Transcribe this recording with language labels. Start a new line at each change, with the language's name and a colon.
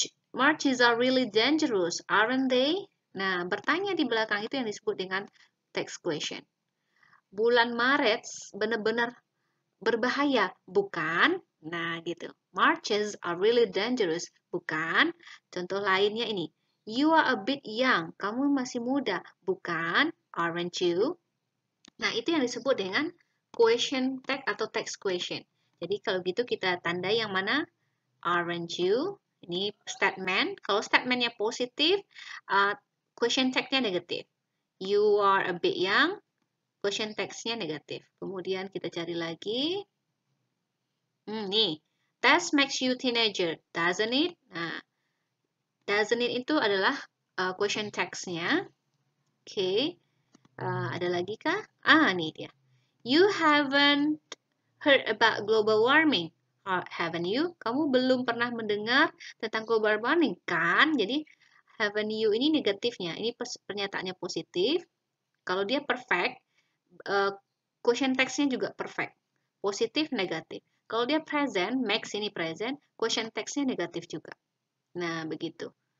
English: Marches are really dangerous, aren't they?
Indonesian: Nah, bertanya di belakang itu yang disebut dengan text question. Bulan Maret benar-benar berbahaya, bukan? Nah, gitu.
English: Marches are really dangerous,
Indonesian: bukan? Contoh lainnya ini.
English: You are a bit young.
Indonesian: Kamu masih muda, bukan?
English: Aren't you?
Indonesian: Nah, itu yang disebut dengan question tag atau text question. Jadi, kalau gitu kita tandai yang mana?
English: Aren't you?
Indonesian: Ini statement. Kalau statementnya positif, question tag-nya negatif.
English: You are a bit young.
Indonesian: Question text-nya negatif. Kemudian kita cari lagi. Nih,
English: that makes you teenager, doesn't it?
Indonesian: Nah,
English: doesn't it
Indonesian: itu adalah question text-nya. Oke. Ada lagi kah? Nih dia.
English: You haven't heard about global warming, haven't you?
Indonesian: Kamu belum pernah mendengar tentang global warming, kan? Jadi,
English: haven't you
Indonesian: ini negatifnya. Ini pernyataannya positif. Kalau dia perfect, question text-nya juga perfect. Positif, negatif. Kalau dia present, makes ini present, question text-nya negatif juga. Nah, begitu.